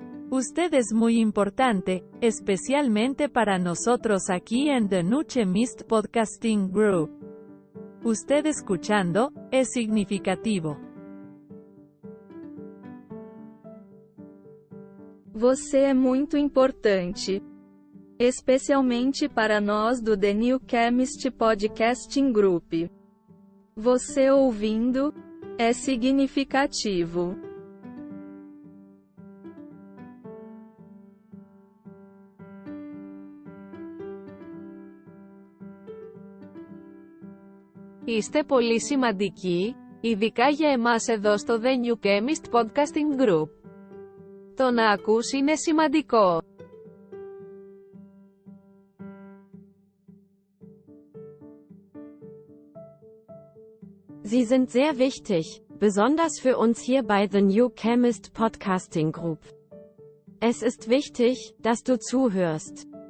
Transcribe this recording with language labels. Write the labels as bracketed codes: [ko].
[es] Usted es muy importante, especialmente para nosotros aquí en The New Chemist Podcasting Group. Usted escuchando, es significativo. [pt] Você é muito importante. Especialmente para nós do The New Chemist Podcasting Group. Você ouvindo, é significativo. [el] Είστε πολύ σημαντικοί, ειδικά για εμάς εδώ στο The New Chemist Podcasting Group. Το να ακούς είναι σημαντικό. [de] Sie sind sehr wichtig, besonders für uns hier bei The New Chemist Podcasting Group. Es ist wichtig, dass du zuhörst.